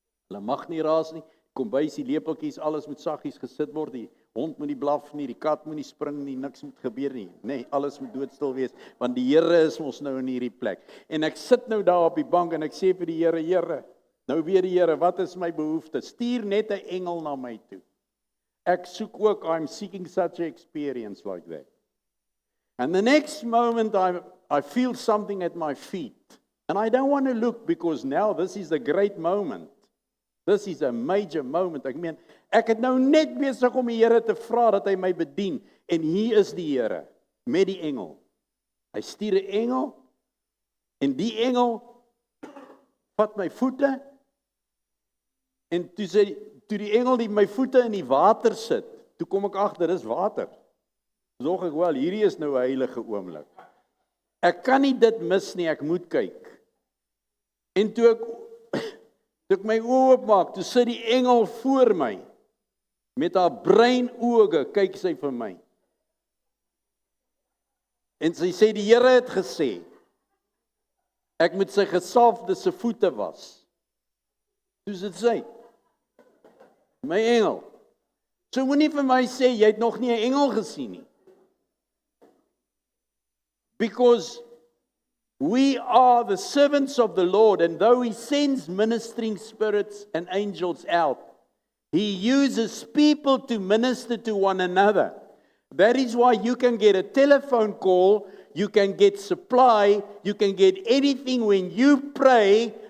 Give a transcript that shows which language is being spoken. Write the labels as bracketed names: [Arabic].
[Afrikaans] hulle mag nie raas nie, kombuis, die lepeltjies, alles moet saggies gesit word, die hond moet nie blaf nie, die kat moet nie spring nie, niks moet gebeur nie, nee, alles moet doodstil wees, want die Here is ons nou in hierdie plek, en ek sit nou daar op die bank, en ek sê vir die Here, Here, nou weer die Here, wat is my behoefte? Stuur net 'n engel na my toe. Ek soek ook, [English] I'm seeking such an experience like that. And the next moment I feel something at my feet. And I don't want to look, because now this is a great moment. This is a major moment. [Afrikaans] Ek meen, ek het nou net besig om die Here te vra dat hy my bedien. En hier is die Here, met die engel. Hy stuur 'n engel, en die engel vat my voete, en toe die engel die my voete in die water sit, toe kom ek agter, dis water. Sorg ek wel, hierdie is nou 'n heilige oomblik. Ek kan nie dit mis nie, ek moet kyk. En toe ek my oë oopmaak, toe sit die engel voor my, met haar brein oë, kyk sy vir my. En sy sê die Here het gesê, ek moet sy gesalfde se voete was. Soos dit sê. My engel. So moenie vir my sê jy het nog nie 'n engel gesien nie. [English] Because we are the servants of the Lord, and though He sends ministering spirits and angels out, He uses people to minister to one another. That is why you can get a telephone call, you can get supply, you can get anything when you pray.